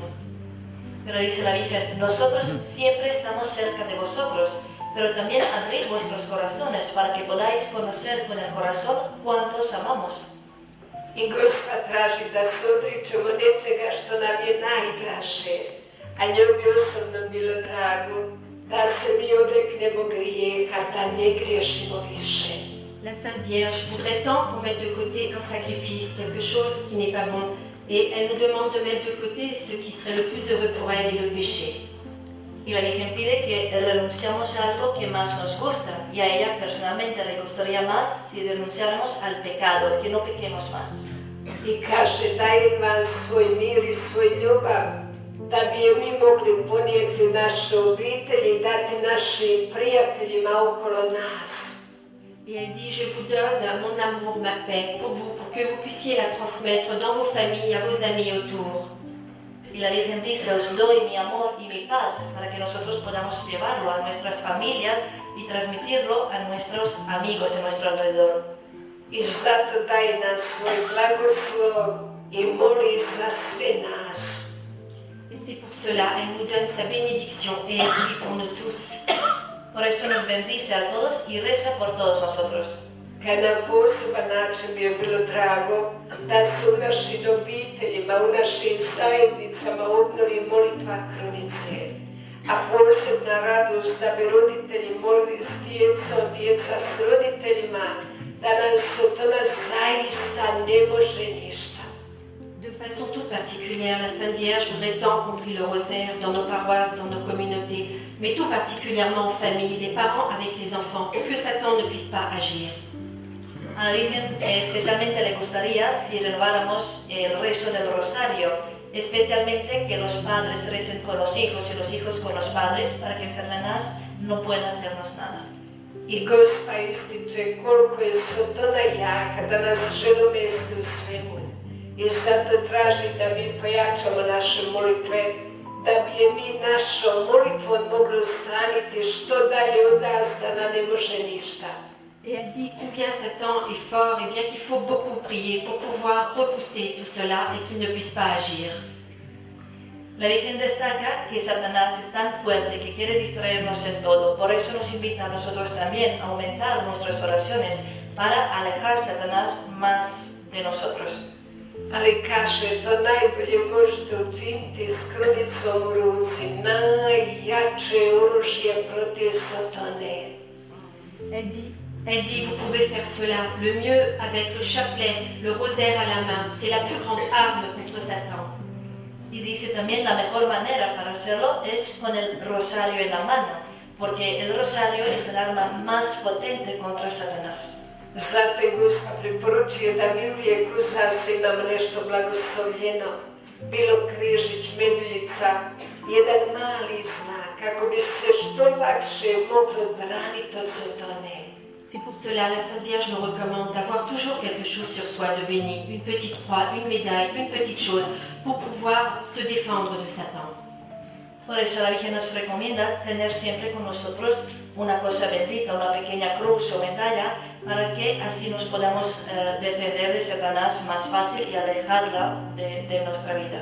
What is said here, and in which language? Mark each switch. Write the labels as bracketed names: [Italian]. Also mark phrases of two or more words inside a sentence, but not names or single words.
[Spanish] Pero dice la Virgen, nosotros siempre estamos cerca de vosotros, pero también abrid vuestros corazones para que podáis conocer con el corazón cuánto os amamos. [Croatian] I Gospa traži da se odričemo nečega što nam je najdraže, a njoj bi osobno bilo drago da se mi odreknemo grijeha, da ne griješimo više. [French] La Sainte Vierge voudrait tant qu'on mette de côté un sacrifice, quelque chose qui n'est pas bon, et elle nous demande de mettre de côté ce qui serait le plus heureux pour elle et le péché. [Spanish] Y la Virgen pide que renunciamos a algo que más nos gusta, y a ella personalmente le gustaría más si renunciáramos al pecado, que no pequemos más. [Croatian] I kaže, dajem vam svoj mir i svoj ljubav, da bi je mi mogli ponijeti u naše obitelji i dati našim prijateljima okolo nas. [French] Et elle dit, je vous donne mon amour, ma paix pour vous, pour que vous puissiez la transmettre dans vos familles, à vos amis autour. [Spanish] Y la Virgen dice, os doy mi amor y mi paz para que nosotros podamos llevarlo a nuestras familias y transmitirlo a nuestros amigos en nuestro alrededor. [Croatian] I zato daje nam svoj blagoslov i moli za sve nas. [French] Et c'est pour cela, elle nous donne sa bénédiction et elle prie pour nous tous. [Spanish] Por eso nos bendice a todos y reza por todos nosotros. [Croatian] Kad na poseban način bi je bilo drago da se u našim obiteljima, u našim zajednicama obnovi molitva krunice. A posebna radost da bi roditelji molili s djecom, djeca s roditeljima, da nas od toga zaista ne može ništa. [French] De façon toute particulière, la Sainte Vierge voudrait tant qu'on prie le rosaire dans nos paroisses, dans nos communautés, mais tout particulièrement en famille, les parents avec les enfants, pour que Satan ne puisse pas agir. [Spanish] A la Virgen especialmente le gustaría si renováramos el rezo del rosario, especialmente que los padres recen con los hijos y los hijos con los padres para que Satanás no pueda hacernos nada. [Croatian] I Gospa ističe koliko je Sotona jaka da nas želi umesti u svemu. I zato traži da mi pojačamo naše molitve, da bi je mi našom molitvom mogli ustraniti što dalje od nas da nam ne može ništa. [French] Et elle dit combien Satan est fort et bien qu'il faut beaucoup prier pour pouvoir repousser tout cela et qu'il ne puisse pas agir. [Spanish] La Virgen destaca que Satanás es tan fuerte que quiere distraernos en todo, por eso nos invita a nosotros también a aumentar nuestras oraciones para alejar a Satanás más de nosotros. [Croatian] Ali kaže, to najbolje možete učiniti s krunicom u ruci, najjače oružje protiv Satane. [French] Elle dit, vous pouvez faire cela le mieux avec le chapelet, le rosaire à la main, c'est la plus grande arme contre Satan. [Spanish] Y dice también la mejor manera para hacerlo es con el rosario en la mano, porque el rosario es el arma más potente contra Satanás. [Croatian] Zato je Gospa preporučuje da mi uvijek u srcu imamo nešto blagoslovljeno, bilo križić, meduljica, jedan mali znak, kako bi se što lakše moglo braniti od Satane. [French] C'est pour cela la Sainte Vierge nous recommande d'avoir toujours quelque chose sur soi de béni, une petite croix, une médaille, une petite chose, pour pouvoir se défendre de Satan. [Spanish] Por eso la Virgen nos recomienda tener siempre con nosotros una cosa bendita, una pequeña cruz o medalla, para que así nos podamos defender de Satanás más fácil y alejarla de nuestra vida.